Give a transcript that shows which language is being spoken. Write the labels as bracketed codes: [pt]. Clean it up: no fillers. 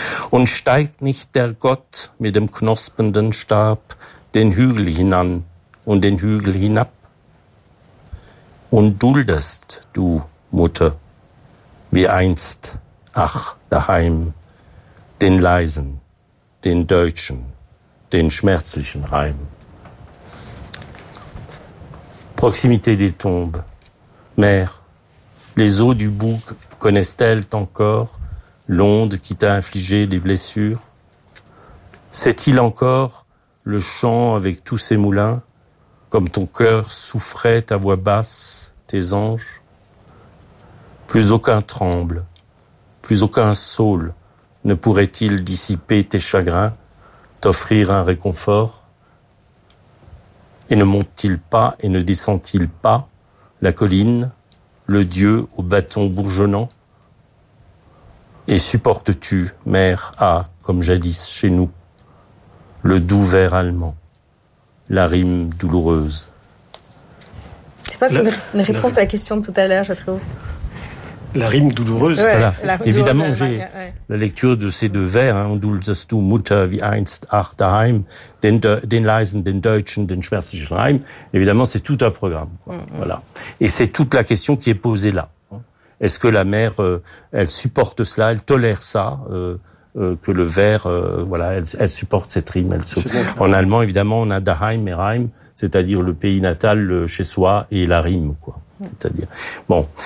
[de] Und steigt nicht der Gott mit dem knospenden Stab den Hügel hinan und den Hügel hinab? Und duldest du, Mutter, wie einst, ach, daheim, den leisen, den deutschen, den schmerzlichen Reim? [fr] Proximité des tombes, mère, les eaux du bouc connaissent-elles encore l'onde qui t'a infligé des blessures? Sait-il encore le chant avec tous ses moulins, comme ton cœur souffrait ta voix basse, tes anges? Plus aucun tremble, plus aucun saule ne pourrait-il dissiper tes chagrins, t'offrir un réconfort? Et ne monte-t-il pas et ne descend-il pas la colline, le dieu au bâton bourgeonnant? Et supportes-tu, mère, comme jadis chez nous, le doux vers allemand, la rime douloureuse? C'est pas une réponse à la question de tout à l'heure, je trouve. La rime douloureuse. Ouais, voilà. La évidemment, douloureuse, j'ai la lecture de ces deux vers. [de] Hein, Duldest du Mutter wie einst ach daheim, den leisen, den deutschen, den schmerzlichen Reim. [fr] Évidemment, c'est tout un programme. Quoi. Mm-hmm. Voilà. Et c'est toute la question qui est posée là. Est-ce que la mère, elle supporte cela, elle tolère ça, que le vers, voilà, elle supporte cette rime. Elle supporte. En allemand, évidemment, on a daheim et reim, c'est-à-dire le pays natal, le chez soi et la rime, quoi. C'est-à-dire. Bon.